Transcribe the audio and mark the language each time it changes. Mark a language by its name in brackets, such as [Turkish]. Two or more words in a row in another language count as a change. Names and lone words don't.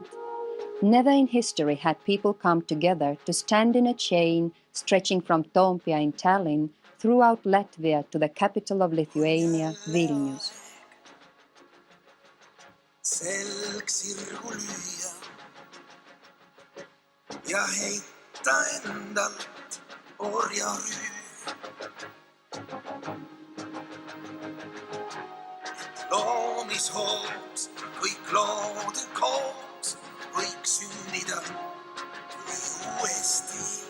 [English] Never in history had people come together to stand in a chain stretching from Toompea in Tallinn throughout Latvia to the capital of Lithuania, Vilnius. [Estonian] Selg sirgu lüüa ja heita endalt orjarüü. Loomishooks kõik lood koos võiks sündida kui uuesti.